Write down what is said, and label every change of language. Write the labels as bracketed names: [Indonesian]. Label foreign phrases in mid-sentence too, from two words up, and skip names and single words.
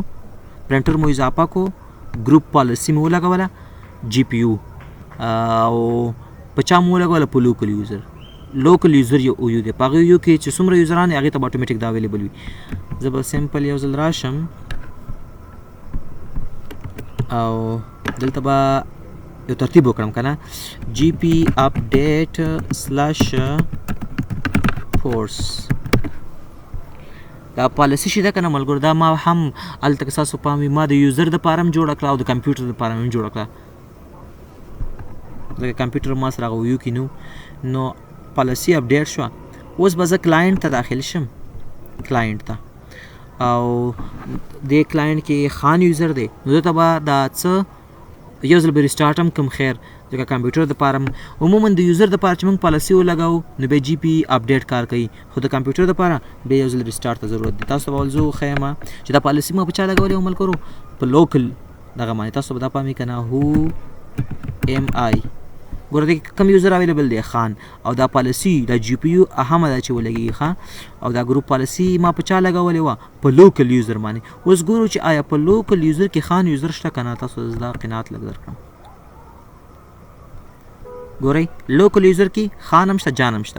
[Pashto] پرنټر مو اضافه کو [English] group policy [Pashto] مو ولګوله GPU او په چا مو ولګوله په [English] local user. local user [Pashto] یو OU دی. په هغه OU کې چې څومره یوزران هغې ته به اتوماتیک دا اویلیبل وي. زه به سمپل یو ځل راشم او دلته به یو ترتیب وکړم که نه [English] GP update /force [Pashto] دا پالیسي شي ده که نه ملګرو. دا ما هم هلته که ستاسو پام وي ما د یوزر دپاره هم جوړه کړه او د کمپیوټر دپاره هم جوړه کړه. ځکه کمپیوټر ما سره هغه OU کې نو [English] policy update [Pashto] شوه. اوس به زه کلاینټ ته داخل شم کلاینټ ته او دې کلاینټ کې خان یوزر دی نو دته به دا څه یو ځل به ریسټارټ هم کم خیر ځکه کمپیوټر دپاره عموما د یوزر دپاره چې موږ پالیسي ولګوو نو بیا [English] GP update [Pashto] کار کوي خو د کمپیوټر دپاره بیا یو ځل ریسټارټ ته ضرورت دی. تاسو ته به ولزو ښیم چې دا پالیسي ما په چا لګولې و ملګرو په لوکل دغه باندې. تاسو به دا پام وي که نه [English] who am I [Pashto] ګوره دې کې کم [English] user available [Pashto] دی خان او دا پالیسي دا جی پی یو اهمه ده چې ولګېږي ښه او دا [English] group policy [Pashto] ما په چا لګولې وه په [English] local user [Pashto] باندې. اوس ګورو چې آیا په [English] local user [Pashto] کې خان یوزر شته که نه. تاسو دا قناعت لږ درکړم. ګورئ [English] local user [Pashto] کې خان هم شته جان هم شته.